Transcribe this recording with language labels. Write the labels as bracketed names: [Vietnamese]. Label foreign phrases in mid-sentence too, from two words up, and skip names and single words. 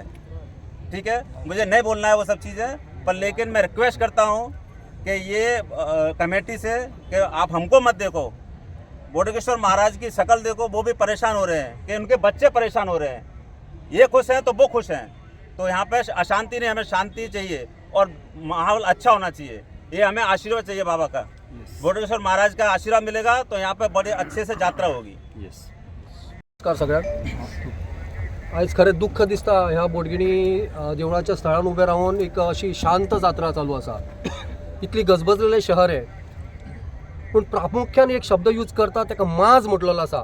[Hindi] ठीक है, मुझे नहीं बोलना है वो सब चीज़ें, पर लेकिन मैं रिक्वेस्ट करता हूँ कि ये कमेटी से कि आप हमको मत देखो, बोडगेश्वर महाराज की शक्ल देखो. वो भी परेशान हो रहे हैं कि उनके बच्चे परेशान हो रहे हैं. ये खुश हैं तो वो खुश हैं. तो यहाँ पे अशांति नहीं, हमें शांति चाहिए और माहौल अच्छा होना चाहिए. ये हमें आशीर्वाद चाहिए बाबा का. बोडगेश्वर महाराज का आशीर्वाद मिलेगा तो यहाँ पे बड़े अच्छे से यात्रा होगी. [Konkani] नमस्कार सगळ्यांक. आयज खरें दुःख दिसता ह्या बोडगिणी देवळाच्या स्थळान उबे रावन एक अशी शांत जात्रा चालू आसा. इतली गजबजलेलें शहर आहे, पूण प्रामुख्यान एक शब्द यूज करता ताका माज म्हटलेलो आसा.